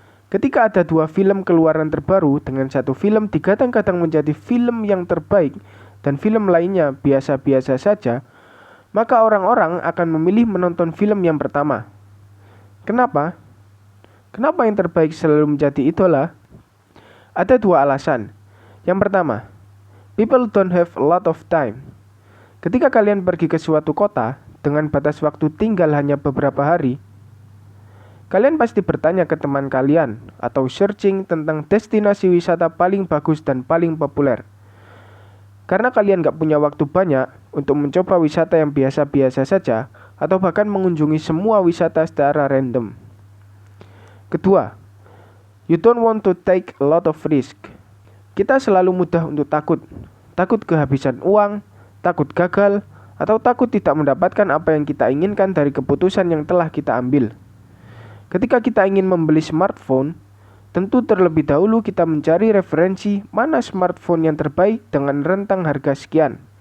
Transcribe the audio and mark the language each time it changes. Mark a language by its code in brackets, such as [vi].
[id] Ketika ada dua film keluaran terbaru dengan satu film digadang-gadang menjadi film yang terbaik dan film lainnya biasa-biasa saja, maka orang-orang akan memilih menonton film yang pertama. Kenapa? Kenapa yang terbaik selalu menjadi idola? Ada dua alasan. Yang pertama, [en] people don't have a lot of time. [id] Ketika kalian pergi ke suatu kota dengan batas waktu tinggal hanya beberapa hari, kalian pasti bertanya ke teman kalian atau searching tentang destinasi wisata paling bagus dan paling populer. Karena kalian gak punya waktu banyak untuk mencoba wisata yang biasa-biasa saja atau bahkan mengunjungi semua wisata secara random. [en] Kedua, you don't want to take a lot of risk. [id] Kita selalu mudah untuk takut kehabisan uang, takut gagal, atau takut tidak mendapatkan apa yang kita inginkan dari keputusan yang telah kita ambil. Ketika kita ingin membeli smartphone, tentu terlebih dahulu kita mencari referensi mana smartphone yang terbaik dengan rentang harga sekian.